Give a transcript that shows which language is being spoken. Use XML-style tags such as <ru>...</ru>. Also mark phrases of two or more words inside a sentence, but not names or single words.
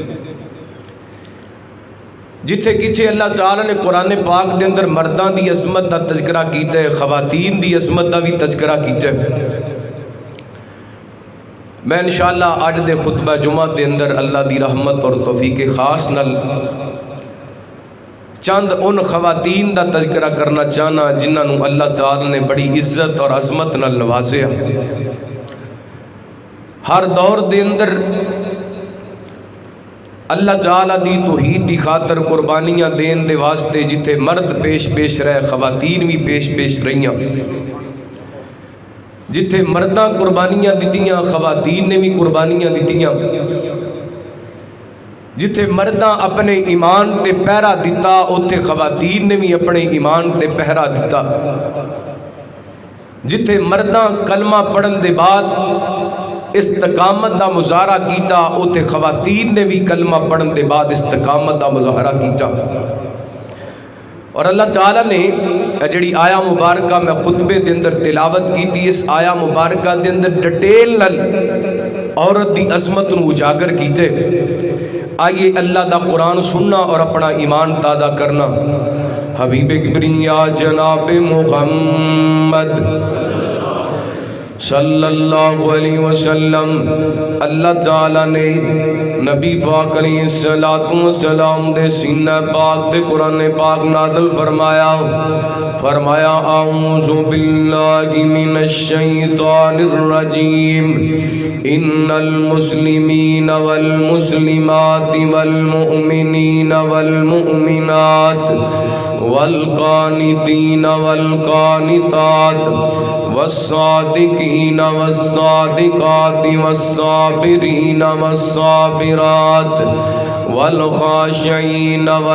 <pa>جتھے کچھے اللہ تعالیٰ نے قرآن پاک دے اندر مردان دی عظمت دا تذکرہ کیتا ہے، خواتین دی عظمت دا بھی تذکرہ کیتا ہے۔ میں انشاءاللہ آج دے خطبہ جمعہ دے اندر اللہ دی رحمت اور توفیق خاص نال چند ان خواتین دا تذکرہ کرنا چاہنا جنہاں نو اللہ تعالیٰ نے بڑی عزت اور عظمت نال نوازیا۔ ہر دور دے اندر اللہ تعالیٰ دی توحید دی خاطر قربانیاں دین دے واسطے جتھے مرد پیش رہے، خواتین بھی پیش رہیاں۔ جتھے مرداں قربانیاں دیتیاں، خواتین نے بھی قربانیاں دیتیاں۔ جتھے مرداں اپنے ایمان تے پہرا دیتا، اتھے خواتین نے بھی اپنے ایمان تے پہرا دیتا۔ جتھے مرداں کلمہ پڑھن دے بعد استقامت دا مظاہرہ کیتا، اتھے خواتین نے بھی کلمہ پڑھن دے بعد استقامت دا مظاہرہ کیتا۔ اور اللہ تعالیٰ نے جڑی آیا مبارکہ میں خطبے دے اندر تلاوت کی تھی، اس آیا مبارکہ دے اندر ڈیٹیل نال عورت دی عظمت نو اجاگر کیتے۔ آئیے اللہ دا قرآن سننا اور اپنا ایمان تازہ کرنا۔ حبیب کبریا جناب محمد</pa> <ar>صلی اللہ علیہ وسلم،</ar> <pa>اللہ تعالیٰ نے نبی پاک</pa> <ar>علیہ السلام</ar> <pa>دے سینہ پاک دے قرآن پاک نازل</pa> <ar>فرمایا اعوذ باللہ من الشیطان الرجیم، ان المسلمین والمسلمات والمؤمنین والمؤمنات والقانتین والقانتات والصادقین والصادقات والصابرین والصابرات والخاشعین</ar>